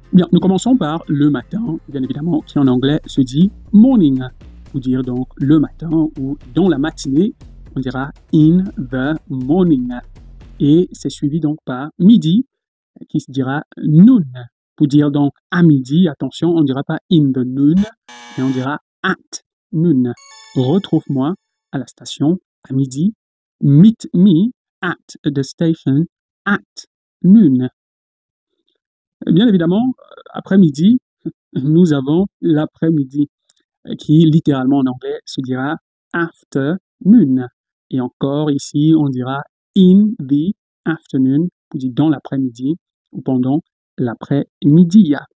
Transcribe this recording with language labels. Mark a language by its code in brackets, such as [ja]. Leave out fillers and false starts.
[fr] Bien, nous commençons par le matin, bien évidemment, qui en anglais se dit morning, ou dire donc le matin ou dans la matinée, on dira [en] in the morning. [fr] Et c'est suivi donc par midi, qui se dira noon. Pour dire donc à midi, attention, on ne dira pas [en] in the noon, [fr] mais on dira [en] at noon. [fr] Retrouve-moi à la station à midi. [en] Meet me at the station at noon. [fr] Bien évidemment, après-midi, nous avons l'après-midi, qui littéralement en anglais se dira afternoon. Et encore ici, on dira [en] in the afternoon, [fr] pour dire dans l'après-midi ou pendant l'après-midi.